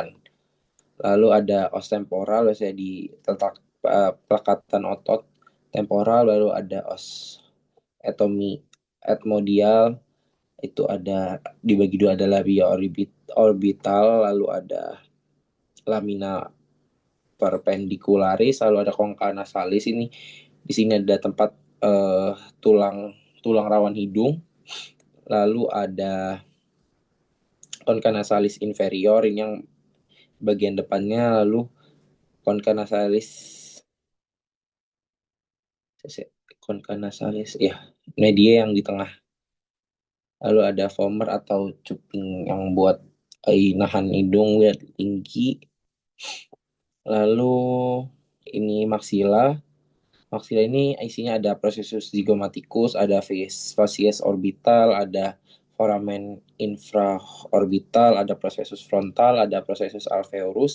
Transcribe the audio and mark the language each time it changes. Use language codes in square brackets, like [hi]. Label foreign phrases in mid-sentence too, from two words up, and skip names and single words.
[id] Lalu ada [la] os temporal, [id] biasanya di letak pelekatan otot temporal, lalu ada [la] os etomi etmodial, [id] itu ada dibagi dua, ada labia orbital, lalu ada [la] lamina perpendicularis, [id] lalu ada [la] congca nasalis. [id] Ini di sini ada tempat tulang tulang rawan hidung, lalu ada [la] concha nasalis inferior, [id] ini yang bagian depannya, lalu [la] concha nasalis concha nasalis [id] ya, media yang di tengah, lalu ada vomer atau cuping yang buat nahan hidung biar tinggi, lalu ini maksila. Maksila ini isinya ada [la] processus zygomaticus, [id] ada [la] facies orbital, [id] ada [la] foramen infraorbital, [id] ada [la] processus frontal, [id] ada [la] processus alveolus.